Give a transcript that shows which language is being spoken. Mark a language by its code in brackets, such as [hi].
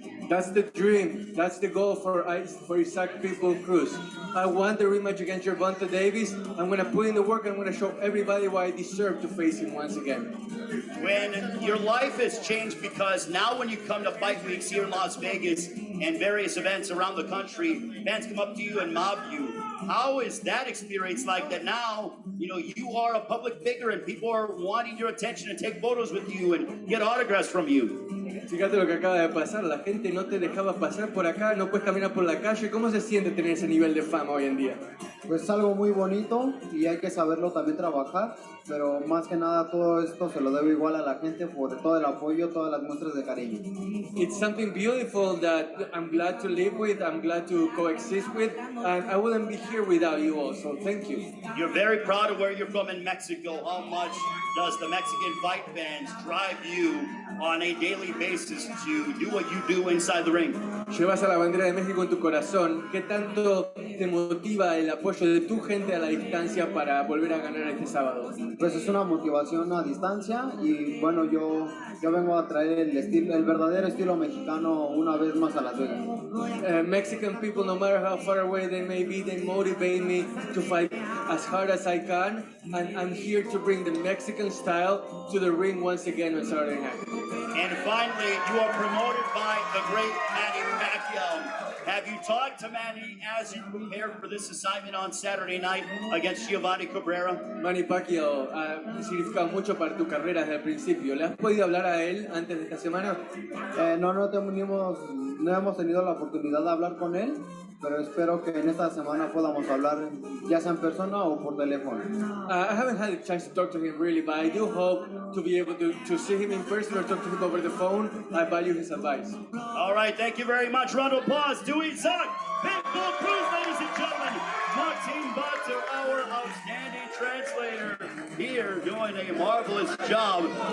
[en] That's the dream. That's the goal for Isaac Pitbull Cruz. I want the rematch against Gervonta Davis. I'm going to put in the work. I'm going to show everybody why I deserve to face him once again. When your life has changed, because now when you come to fight weeks here in Las Vegas and various events around the country, fans come up to you and mob you. How is that experience like that now, you are a public figure and people are wanting your attention and take photos with you and get autographs from you? [es] Fíjate lo que acaba de pasar, la gente no te dejaba pasar por acá, no puedes caminar por la calle. ¿Cómo se siente tener ese nivel de fama hoy en día? Pues es algo muy bonito y hay que saberlo también trabajar, pero más que nada todo esto se lo debo igual a la gente por todo el apoyo, todas las muestras de cariño. [en] It's something beautiful that I'm glad to live with, I'm glad to coexist with, and I wouldn't be here without you all, so thank you. You're very proud of where you're from in Mexico. How much does the Mexican fight fans drive you on a daily basis to do what you do inside the ring? [es] Llevas a la bandera de México en tu corazón. ¿Qué tanto te motiva el apoyo de tu gente a la distancia para volver a ganar este sábado? Pues es una motivación a distancia y bueno, yo vengo a traer el verdadero estilo mexicano una vez más a Las Vegas. [en] Mexican people, no matter how far away they may be, they motivate me to fight as hard as I can, and I'm here to bring the Mexican style to the ring once again on Saturday night. And finally, you are promoted by the great Manny Pacquiao. Have you talked to Manny as you prepare for this assignment on Saturday night against Giovanni Cabrera? [es] Manny Pacquiao ha significado mucho para tu carrera desde el principio. ¿Le has podido hablar a él antes de esta semana? No hemos tenido la oportunidad de hablar con él, pero espero que en esta semana podamos hablar ya sea en persona o por teléfono. [en] I haven't had a chance to talk to him really, but I do hope to be able to see him in person or talk to him over the phone. I value his advice. All right, thank you very much. Round of applause to Isaac Pitbull Cruz, ladies and gentlemen. Martin Butler, our outstanding translator, here doing a marvelous job.